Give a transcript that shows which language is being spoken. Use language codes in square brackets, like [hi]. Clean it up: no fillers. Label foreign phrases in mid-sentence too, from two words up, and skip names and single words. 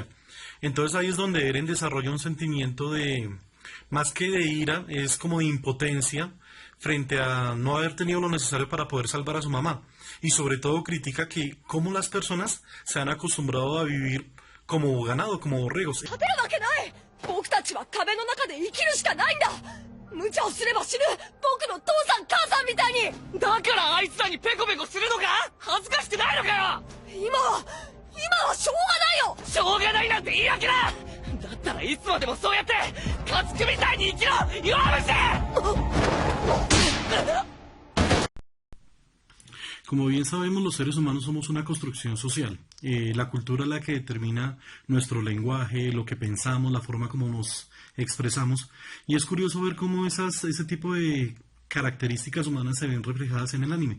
[es] Entonces ahí es donde Eren desarrolla un sentimiento más que de ira, es como de impotencia frente a no haber tenido lo necesario para poder salvar a su mamá. Y sobre todo critica que cómo las personas se han acostumbrado a vivir como ganado, como borregos. [ja] 僕たちは壁の中で生きるしかないんだ。無茶をすれば死ぬ。僕の父さん母さんみたいに。だからあいつらにペコペコするのか。恥ずかしくないのかよ。今はしょうがないよ。しょうがないなんて言い訳だ。だったらいつまでもそうやって家畜みたいに生きろ。弱虫。 [es] Como bien sabemos, los seres humanos somos una construcción social. La cultura es la que determina nuestro lenguaje, lo que pensamos, la forma como nos expresamos. Y es curioso ver cómo ese tipo de características humanas se ven reflejadas en el anime.